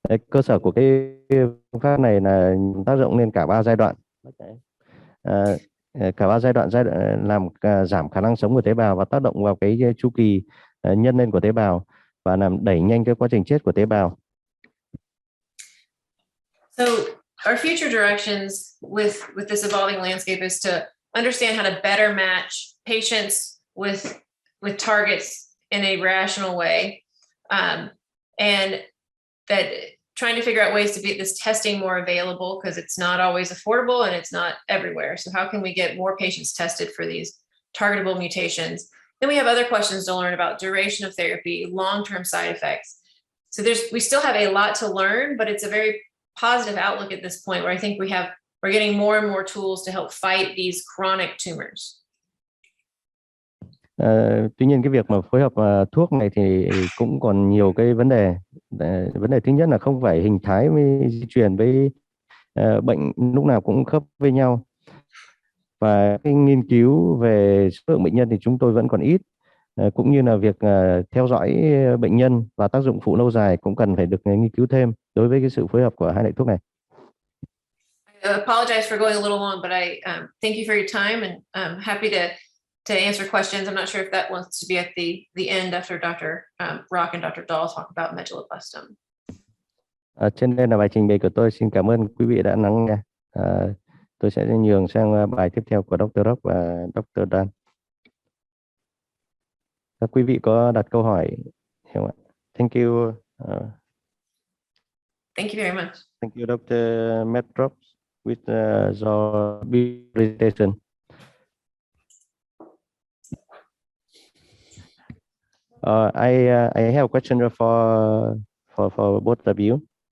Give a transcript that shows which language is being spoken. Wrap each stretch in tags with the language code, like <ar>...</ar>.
<vi>Cơ sở của cái phương pháp này là tác động lên cả ba giai đoạn. Cả ba giai đoạn làm giảm khả năng sống của tế bào và tác động vào cái chu kỳ nhân lên của tế bào và làm đẩy nhanh cái quá trình chết của tế bào.</vi> <en>So our future directions with this evolving landscape is to understand how to better match patients with targets in a rational way, and that trying to figure out ways to make this testing more available, because it's not always affordable and it's not everywhere. So how can we get more patients tested for these targetable mutations? Then we have other questions to learn about duration of therapy, long-term side effects. So we still have a lot to learn, but it's a very positive outlook at this point where I think we're getting more and more tools to help fight these chronic tumors.</en> <vi>Tuy nhiên cái việc mà phối hợp thuốc này thì cũng còn nhiều cái vấn đề. Vấn đề thứ nhất là không phải hình thái với di truyền với bệnh lúc nào cũng khớp với nhau. Và cái nghiên cứu về số lượng bệnh nhân thì chúng tôi vẫn còn ít. cũng như là việc theo dõi bệnh nhân và tác dụng phụ lâu dài cũng cần phải được nghiên cứu thêm đối với cái sự phối hợp của hai loại thuốc này.</vi> <en>I apologize for going a little long, but I thank you for your time, and I'm happy to answer questions. I'm not sure if that wants to be at the end after Dr. Rock and Dr. Dahl talk about medulloblastoma.</en> <vi>Trên đây là bài trình bày của tôi. Xin cảm ơn quý vị đã lắng nghe. Tôi sẽ nhường sang bài tiếp theo của Dr. Rock và Dr. Dan. Các quý vị có đặt câu hỏi không ạ?</vi> <en>Thank you. Thank you very much. Thank you, Dr. Medrop, with your presentation. I have a question for both of you.</en>